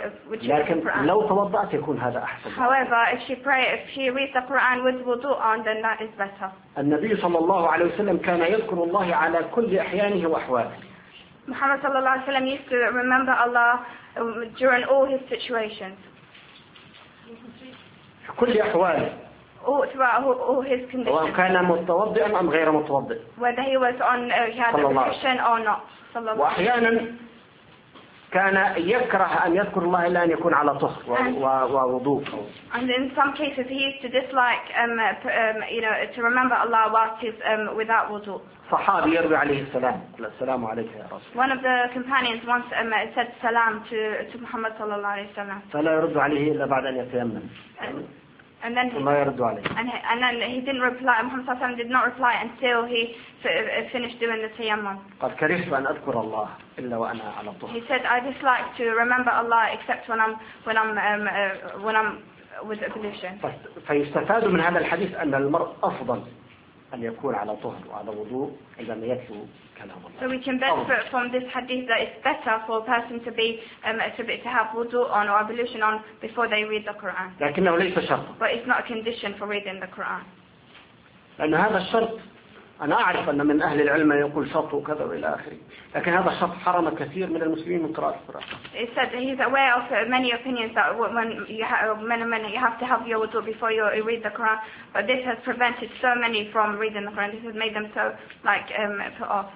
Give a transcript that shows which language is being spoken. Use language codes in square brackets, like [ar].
[ar] لكن لو توضأت يكون هذا أحسن. [en] However, if she pray, if she reads the Quran with wudu on, then that is better. [ar] النبي صلى الله عليه وسلم كان يذكر الله على كل أحيانه وأحواله. [en] محمد [ar] صلى الله عليه وسلم [en] used to remember Allah during all his situations. [ar] كل أحواله. [en] All his conditions. [ar] وهو كان متوضئا أم غير متوضئ. [en] Whether he was on, he had a depression or not. [ar] وأحيانا كان يكره أن يذكر الله إلا أن يكون على طهر ووضوء. [en] And in some cases he used to dislike you know to remember Allah whilst he's without wudu. [ar] صحابي يروي عليه السلام السلام عليك يا رسول. [en] One of the companions once said salam to Muhammad [ar] صلى الله عليه وسلم. فلا يرد عليه إلا بعد أن يتيمم. [en] And then he didn't reply. Muhammad [ar] صلى الله عليه وسلم [en] did not reply until he finished doing the tayammum. [ar] قد كرهت أن أذكر الله إلا وأنا على طهر. [en] He said, I dislike to remember Allah except when I'm with ablution. [ar] فيستفاد من هذا الحديث أن المرء أفضل أن يكون على طهر وعلى وضوء إذا لم يتلو كلام الله. [en] So we can benefit from this hadith that it's better for a person to be to have wudu on or ablution on before they read the Quran. [ar] لكنه ليس شرط. [en] But it's not a condition for reading the Quran. [ar] لأن هذا الشرط أنا أعرف أن من أهل العلم يقول شرط وكذا وإلى آخره، لكن هذا الشرط حرم كثير من المسلمين من قراءة القرآن. [en] It said he's aware of many opinions that when you have to have your wudu before you read the Quran, but this has prevented so many from reading the Quran. This has made them so like put off.